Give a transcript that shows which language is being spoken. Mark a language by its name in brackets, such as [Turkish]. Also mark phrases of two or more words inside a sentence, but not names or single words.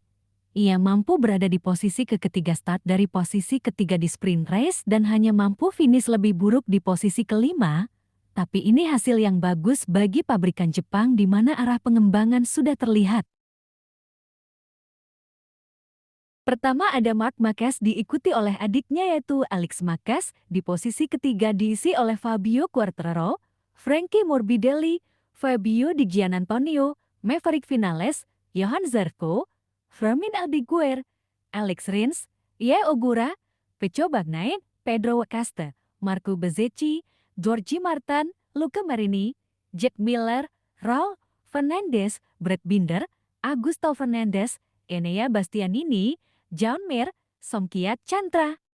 [Indonesian] Ia mampu berada di posisi ketiga start dari posisi ketiga di sprint race dan hanya mampu finish lebih buruk di posisi kelima. Tapi ini hasil yang bagus bagi pabrikan Jepang di mana arah pengembangan sudah terlihat. Pertama ada Marc Marquez diikuti oleh adiknya yaitu Alex Marquez, di posisi ketiga diisi oleh Fabio Quartararo, Frankie Morbidelli, Fabio Di Giannantonio, Maverick Vinales, Johan Zarco, Fermin Aldeguer, Alex Rins, Ye Ogura, Pecco Bagnaia, Pedro Acosta, Marco Bezzecchi, Georgie Martin, Luca Marini, Jack Miller, Raul Fernandez, Brad Binder, Augusto Fernandez, Enea Bastianini, John Mir, Somkiat Chantra,